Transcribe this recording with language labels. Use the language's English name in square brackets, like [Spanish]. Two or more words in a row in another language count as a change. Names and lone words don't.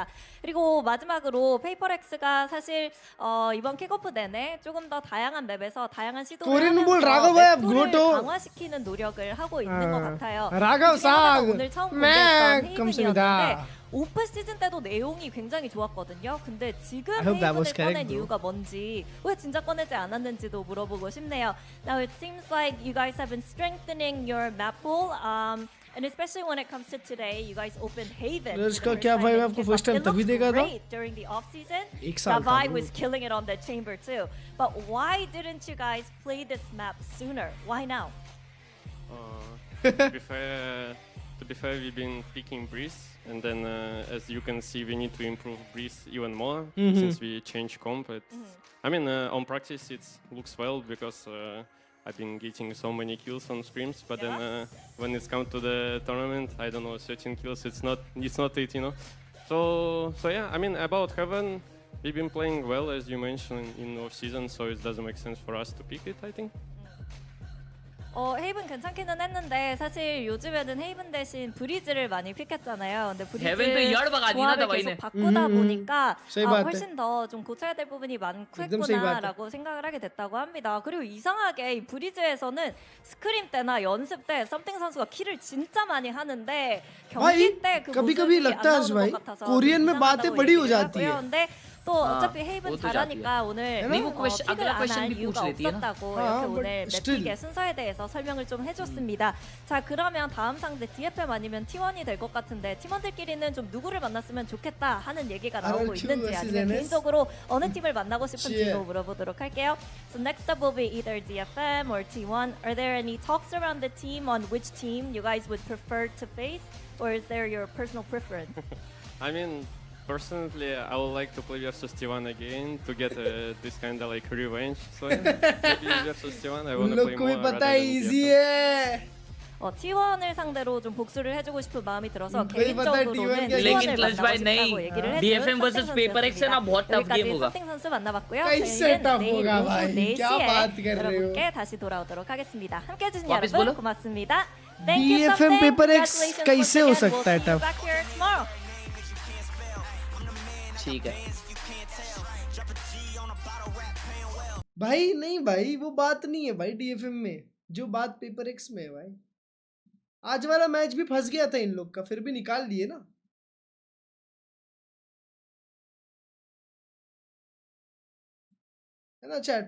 [Korean] 그리고 마지막으로 페이퍼렉스가 사실 이번 킥오프 내내 조금 더 다양한 맵에서 다양한 시도를 하면서 맵풀을 강화시키는 노력을 하고 있는 것 같아요. 라가브 상 오늘 처음 공개했던 헤이븐이었는데 오프 시즌 때도 내용이 굉장히 좋았거든요. 근데 지금 헤이븐을 꺼낸 이유가 뭔지 왜 진짜 꺼내지 않았는지도 물어보고 싶네요. [English] Now it seems like you guys have been strengthening your map pool, and especially when it comes to today, you guys opened Haven. [Hindi] इसका क्या भाई मैं आपको [English] first time [Hindi] तभी देखा था? [English] During the off season, [Hindi] एक साल [English] Davai was killing it on the chamber too. But why didn't you guys play this map sooner? Why now? To be fair, we've been picking Breeze, and then as you can see, we need to improve Breeze even more since we changed comp. I mean, on practice it looks well because I've been getting so many kills on scrims, but then when it's come to the tournament, I don't know, 13 kills, it's not it, you know. So yeah, I mean, about Heaven, we've been playing well as you mentioned in off season, so it doesn't make sense for us to pick it, I think. [Korean] 헤이븐 괜찮기는 했는데 사실 요즘에는 헤이븐 대신 브리즈를 많이 픽했잖아요. 근데 브리즈 조합을 계속 바꾸다 보니까 훨씬 더 좀 고쳐야 될 부분이 많겠구나라고 생각을 하게 됐다고 합니다. 그리고 이상하게 이 브리즈에서는 스크림 때나 연습 때 썸띵 선수가 킬을 진짜 많이 하는데 경기 때 그 모습이 안 나오는 것 같아서 [Hindi] कोरियन में बातें बड़ी हो जाती है। [Korean] 근데 또 어차피 헤이븐 잘하니까 오늘 [Hindi] नहीं वो [Korean] 픽을 [Hindi] अगला [Korean] 안 [Hindi] क्वेश्चन [Korean] 할 [Hindi] भी पूछ [Korean] 이유가 [Hindi] लेती है ना. [Korean] 없었다고 아, 이렇게 [English] but [Korean] 오늘 [English] still. [Korean] 맵픽의 순서에 대해서 설명을 좀 해줬습니다. 자 그러면 다음 상대 DFM 아니면 T1이 될 것 같은데 팀원들끼리는 좀 누구를 만났으면 좋겠다 하는 얘기가 나오고 RRQ 있는지 versus 아니면 NS? 개인적으로 어느 팀을 만나고 싶은지도 [English] Shit. [Korean] 물어보도록 할게요. [English] So next up will be either DFM or T1. Are there any talks around the team on which team you guys would prefer to face, or is there your personal preference? I mean, personally, I would like to play versus T1 again to get this kind of like revenge. So yeah, maybe versus T1, I [Hindi] उन [English] want to [Hindi] लोग [English] play [Hindi] को भी [English] more. [Hindi] पता [English] rather [Hindi] है [English] than easy DFM. [Hindi] है. [Korean] T1을 상대로 좀 복수를 해주고 싶은 마음이 들어서 [Hindi] उनको ही पता है T1 [Korean] 개인적으로는 [Hindi] क्या लेकिन [Korean] T1을 [Hindi] क्लच [Korean] 만나고 [Hindi] भाई [Korean] 싶다고 [Hindi] नहीं. [Korean] 얘기를 해준 [Hindi] DFM versus [Korean] 선택 [Hindi] पेपर एक्स है ना, बहुत टफ [Korean] 여기까지 [Hindi] गेम होगा. [Korean] 선택 선수 만나봤고요. [Hindi] कैसे [Korean] 저희는 [Hindi] टफ [Korean] 내일 [Hindi] होगा [Korean] 오후 [Hindi] भाई? क्या [Korean] 4시에 [Hindi] बात कर रहे हो? [Korean] 여러분께 다시 돌아오도록 하겠습니다. 함께 해주신 [Hindi] वापस [Korean] 여러분 [Hindi] बोलो. [Korean] 고맙습니다. [English] Thank you DFM something. [Hindi] पेपर एक्स [English] Congratulations [Hindi] कैसे हो [English] once again. [Hindi] सकता है [English] We'll see you [Hindi] टफ? [English] back here tomorrow. [Hindi] ठीक है. भाई नहीं भाई वो बात नहीं है भाई डीएफएम में जो बात पेपर एक्स में है भाई. आज वाला मैच भी फंस गया था इन लोग का, फिर भी निकाल लिए ना. है ना चैट?